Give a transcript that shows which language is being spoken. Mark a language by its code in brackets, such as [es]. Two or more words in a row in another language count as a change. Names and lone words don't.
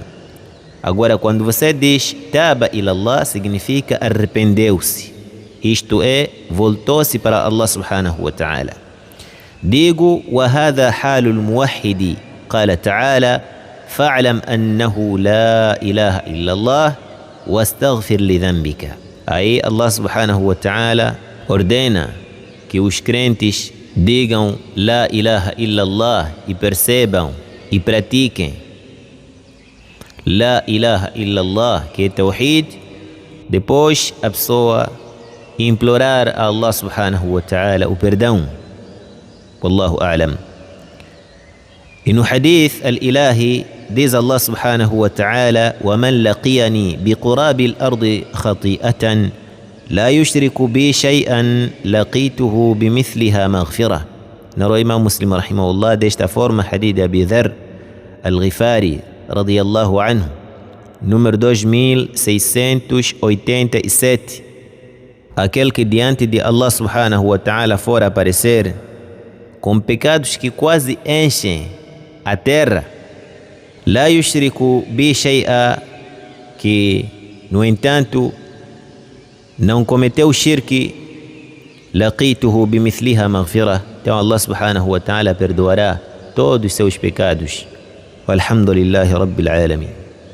[pt] Agora, quando você diz [ar] تاب إلى الله, [pt] significa arrependeu-se. Isto é, voltou-se para Allah [ar] سبحانه وتعالى. [pt] Digo, [ar] وهذا حال الموحد قال تعالى فاعلم أنه لا إله إلا الله واستغفر لذنبك. [pt] Aí Allah [ar] سبحانه وتعالى [pt] ordena que os crentes digam [ar] لا إله إلا الله [pt] e percebam e pratiquem [ar] لا إله إلا الله, [pt] que é Tawhid. Depois a pessoa implorar a Allah [ar] سبحانه وتعالى [pt] o perdão. [ar] والله أعلم. [pt] E no [ar] الحديث الإلهي diz الله سبحانه وتعالى وَمَنْ لَقِيَنِي بِقُرَابِ الْأَرْضِ خَطِيئَةً لا يشرك بي شيئا لقيته بمثلها مغفرة. نرى إمام مسلم رحمه الله [pt] desta forma [ar] حديث أبي ذر الغفاري رضي الله عنه, número 2687. [pt] Aquele que diante de Allah [ar] سبحانه وتعالى [pt] for aparecer com pecados que quase enchem a terra, [ar] لا يشرك بي شيئا, [pt] que no entanto não cometeu shirk, [ar] لقيته بمثلها مغفرة, [pt] então Allah [ar] سبحانه وتعالى [pt] perdoará todos os seus pecados. [ar] والحمد لله رب العالمين.